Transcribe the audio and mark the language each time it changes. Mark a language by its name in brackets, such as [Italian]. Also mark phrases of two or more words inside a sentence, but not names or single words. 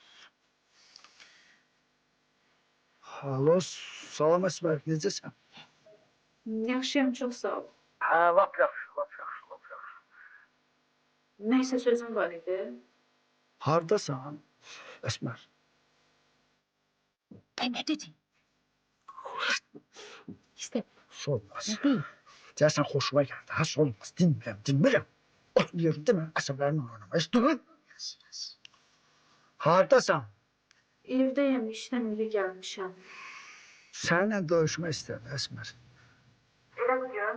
[Azerbaijani] Alo, salam Əsmər, necəsən? Yaxşıyam, çox sağ ol. Lap yaxşı, lap yaxşı, lap yaxşı. Nəysə sözün var idi. Hardasan, Əsmər? [Turkish] Ne dedin? İşte Olmaz. ne değil? [Azerbaijani] Deyəsən xoşuma gəldi, ha, olmaz. Dinmirəm. Otur yerində mən əsəblərini oynamaq istəyirəm. Hardasan? Evdəyəm, işdən iri gəlmişəm. Səninlə döyüşmək istəyirəm, Əsmər. Elə bugün?